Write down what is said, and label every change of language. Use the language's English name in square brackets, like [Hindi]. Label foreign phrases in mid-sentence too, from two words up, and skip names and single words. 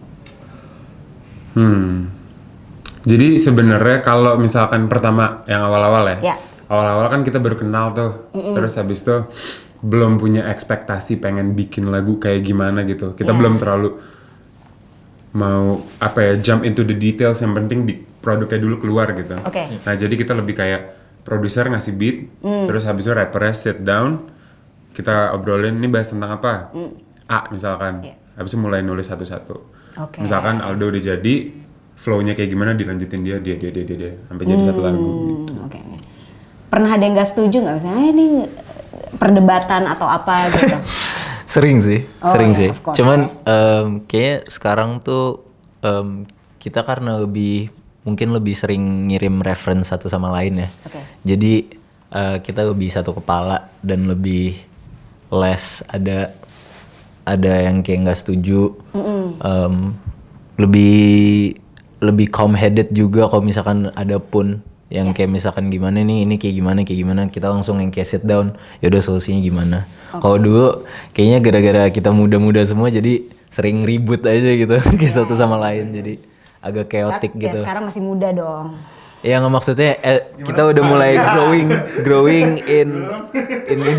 [Indonesian] Jadi sebenarnya kalau misalkan pertama yang awal-awal Ya. Awal-awal kan kita baru kenal tuh. Terus habis itu belum punya ekspektasi pengen bikin lagu kayak gimana gitu. Kita belum terlalu mau [English] jump into the details, [Indonesian] yang penting di produknya dulu keluar gitu. Oke. Nah jadi kita lebih kayak produser ngasih beat, terus habis itu rappernya [English] sit down, [Indonesian] kita obrolin ini bahas tentang apa, A misalkan, habis itu mulai nulis satu-satu. Oke. Misalkan Aldo udah jadi, flow-nya kayak gimana dilanjutin dia, sampai jadi satu lagu gitu. Oke. Pernah ada yang nggak setuju nggak misalnya ini perdebatan atau apa gitu? Sering sih. [English] Of course, [Indonesian] Cuman kayaknya sekarang tuh kita karena mungkin lebih sering ngirim reference satu sama lain ya. Oke. Jadi kita lebih satu kepala dan lebih less ada yang kayak nggak setuju. Lebih [English] calm headed [Indonesian] juga kalau misalkan ada pun yang kayak misalkan gimana nih, ini kayak gimana, kita langsung yang kayak [English] sit down, [Indonesian] yaudah solusinya gimana. Kalau dulu kayaknya gara-gara kita muda-muda semua jadi sering ribut aja gitu kayak satu sama lain, jadi agak chaotic gitu. Ya sekarang masih muda dong. Ya nggak maksudnya kita udah mulai [English] growing in [Indonesian] ini.